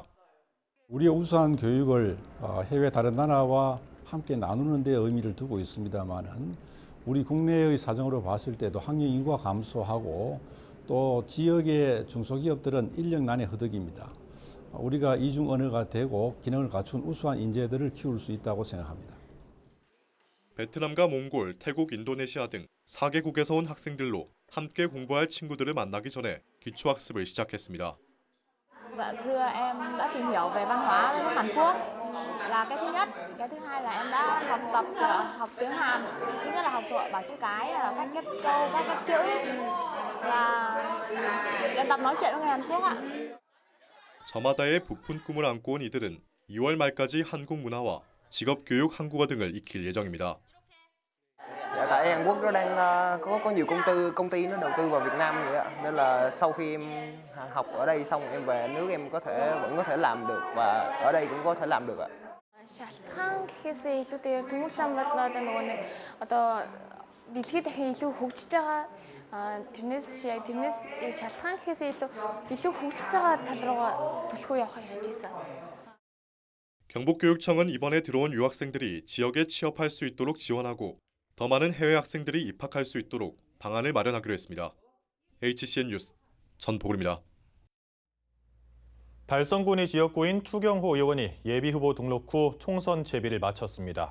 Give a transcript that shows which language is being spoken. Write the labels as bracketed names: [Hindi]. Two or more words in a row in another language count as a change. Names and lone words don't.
[Korean] 우리의 우수한 교육을 해외 다른 나라와 함께 나누는 데 의미를 두고 있습니다만은 우리 국내의 사정으로 봤을 때도 학령 인구가 감소하고 또 지역의 중소기업들은 인력난에 허덕입니다. 우리가 이중 언어가 되고 기능을 갖춘 우수한 인재들을 키울 수 있다고 생각합니다. 베트남과 몽골, 태국, 인도네시아 등 4개국에서 온 학생들로 함께 공부할 친구들을 만나기 전에 기초학습을 시작했습니다. [Vietnamese] Dạ thưa em đã tìm hiểu về văn hóa đất nước Hàn Quốc là cái thứ nhất, cái thứ hai là em đã học tiếng Hàn. Thứ nhất là học thuộc bảng chữ cái, là các câu, các chữ, là luyện tập nói chuyện với người Hàn Quốc ạ. [Korean] 저마다의 부푼 꿈을 안고 온 이들은 2월 말까지 한국 문화와 직업 교육 한국어 등을 익힐 예정입니다. [Vietnamese] Tại Hàn Quốc nó đang có nhiều công ty nó đầu tư vào Việt Nam vậy ạ. Nên là sau khi em học ở đây xong em về nước em vẫn có thể làm được và ở đây cũng có thể làm được ạ. [Mongolian] шалтгаан гэхээсээ илүүтэйгээр төмөр зам бол одоо нөгөө нэг одоо дэлхийд дахин илүү хөгжиж байгаа тэрнээс шалтгаан гэхээсээ илүү хөгжиж байгаа тал руугаа төлхөө явахыг хүсэж байсан. [Korean] 경북교육청은 이번에 들어온 유학생들이 지역에 취업할 수 있도록 지원하고 더 많은 해외 학생들이 입학할 수 있도록 방안을 마련하기로 했습니다. HCN 뉴스 전보글입니다. 달성군의 지역구인 추경호 의원이 예비후보 등록 후 총선 채비를 마쳤습니다.